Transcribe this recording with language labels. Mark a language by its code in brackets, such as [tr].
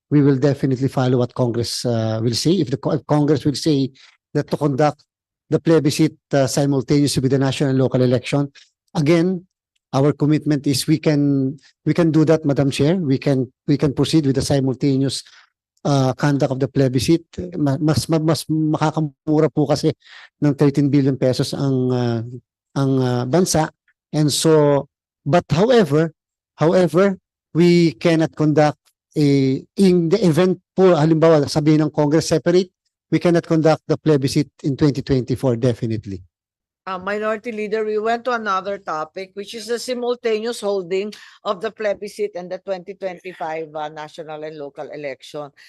[en] We will definitely follow what Congress will say. If Congress will say that to conduct the plebiscite simultaneously with the national and local election, again, our commitment is we can do that, Madam Chair. We can proceed with the simultaneous conduct of the plebiscite. [tl] Mas makakamura po kasi ng 13 billion pesos ang bansa. [en] And so, but however, we cannot conduct in the event po, [tl] halimbawa sabihin ng [en] Congress separate, we cannot conduct the plebiscite in 2024 definitely. Minority Leader, we went to another topic, which is the simultaneous holding of the plebiscite and the 2025 national and local election.